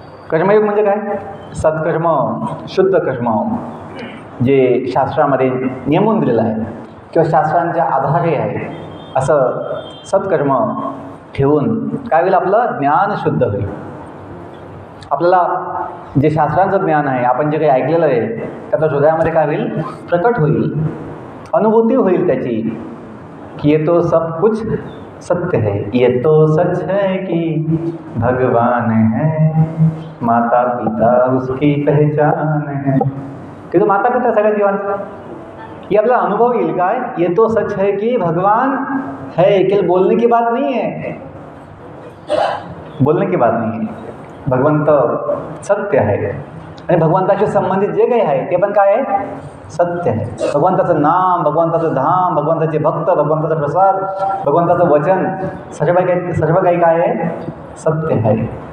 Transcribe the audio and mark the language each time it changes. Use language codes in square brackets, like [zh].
[mr] कर्मयोग म्हणजे काय? सत्कर्म, शुद्ध कर्म, जे शास्त्रामध्ये नेमून दिलेलं आहे किंवा शास्त्रांच्या आधारे आहे, असं सत्कर्म ठेवून काय होईल? आपलं ज्ञान शुद्ध होईल. आपल्याला जे शास्त्रांचं ज्ञान आहे, आपण जे काही ऐकलेलं आहे, त्याच्या हृदयामध्ये काय होईल? प्रकट होईल, अनुभूती होईल त्याची, की [hi] ये तो सब कुछ सत्य है, ये तो सच है कि भगवान है, माता पिता उसकी पहचान है. [mr] की तो माता पिता सगळ्या जीवांचा. ये आपला अनुभव येईल काय? [hi] ये तो सच है कि भगवान है. केवळ बोलने की बात नहीं है, बोलने की बात नहीं है. [mr] भगवंत सत्य आहे आणि भगवंताशी संबंधित जे काही आहे ते पण काय आहे? सत्य आहे. भगवंताचं नाम, भगवंताचं धाम, भगवंताचे भक्त, भगवंताचा प्रसाद, भगवंताचं वचन, सर्व काही काय आहे? सत्य आहे.